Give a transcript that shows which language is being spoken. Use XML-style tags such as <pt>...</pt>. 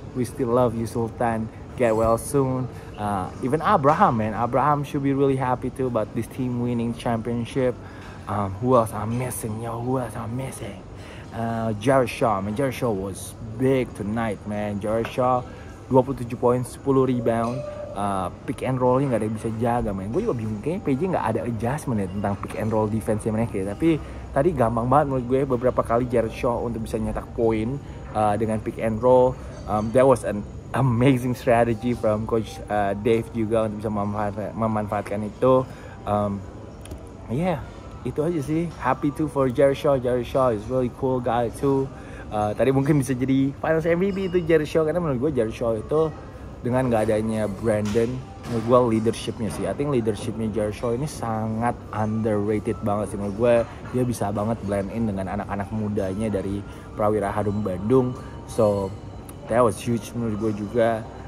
<en>We still love you, Sultan. Get well soon. Even Abraham, man. Abraham should be really happy too about this team winning championship. Who else I'm missing? Yo, who else I'm missing? Jared Shaw, man. Jared Shaw was big tonight, man.</en> <id>Jared Shaw, 27 poin, 10 rebound. Pick and rollnya nggak ada yang bisa jaga, man. Gue juga bingung, kayaknya PJ nggak ada adjustment ya tentang pick and roll defense-nya mereka. Tapi tadi gampang banget menurut gue beberapa kali Jared Shaw untuk bisa nyetak poin dengan pick and roll.</id> <en>That was an amazing strategy from Coach Dave</en> <id>juga untuk bisa memanfaatkan itu. Yeah, itu aja sih.</id> <en>Happy too for Jared Shaw. Jared Shaw is really cool guy too.</en> <id>Tadi mungkin bisa jadi Finals MVP itu Jared Shaw, karena menurut gue Jared Shaw itu dengan gak adanya Brandon, menurut gue leadershipnya sih. I think leadershipnya Jared Shaw ini sangat underrated banget sih. Menurut gue dia bisa banget blend in dengan anak-anak mudanya dari Prawira Harum Bandung.</id> <en>So that was huge</en> <id>menurut gue juga.</id>